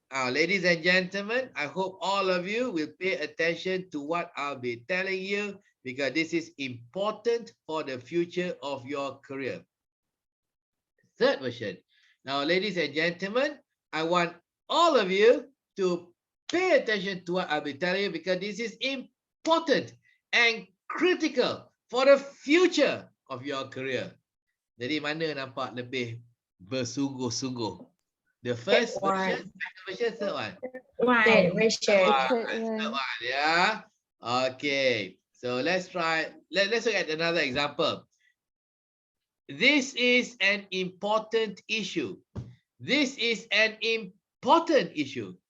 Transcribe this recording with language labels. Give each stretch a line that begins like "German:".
English: Ladies and gentlemen, I hope all of you will pay attention to what I'll be telling you because this is important for the future of your career. Third version. Now, ladies and gentlemen, I want all of you to pay attention to what I'll be telling you because this is important and critical for the future of your career.
Malay: Jadi mana nampak lebih bersungguh-sungguh?
English: The first version, second version, third one. Third one, yeah. Okay. So let's try. Let's look at another example. This is an important issue. This is an important issue.